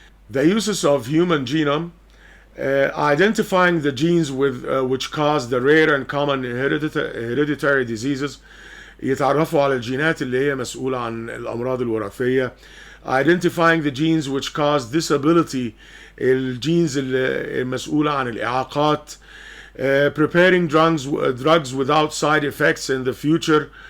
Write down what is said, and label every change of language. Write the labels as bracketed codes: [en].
[en] The uses of human genome, identifying the genes which cause the rare and common hereditary diseases. [ar] يتعرفوا على الجينات اللي هي مسؤولة عن الأمراض الوراثية. [en] identifying the genes which cause disability، [ar] الجينز المسؤولة عن الإعاقات. [en] preparing drugs without side effects in the future.